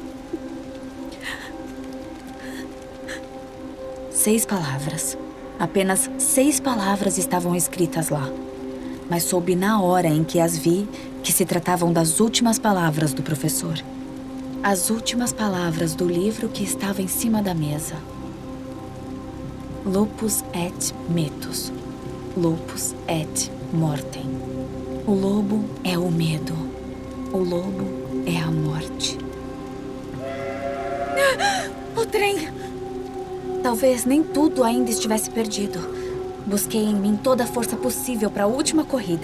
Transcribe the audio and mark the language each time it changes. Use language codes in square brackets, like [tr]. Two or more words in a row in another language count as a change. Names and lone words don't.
[pt] 6 palavras. Apenas 6 palavras estavam escritas lá. Mas soube na hora em que as vi que se tratavam das últimas palavras do professor. As últimas palavras do livro que estava em cima da mesa. [la] Lupus et metus. Lupus et mortem. [pt] O lobo é o medo. O lobo é a morte. O trem! Talvez nem tudo ainda estivesse perdido. Busquei em mim toda a força possível para a última corrida.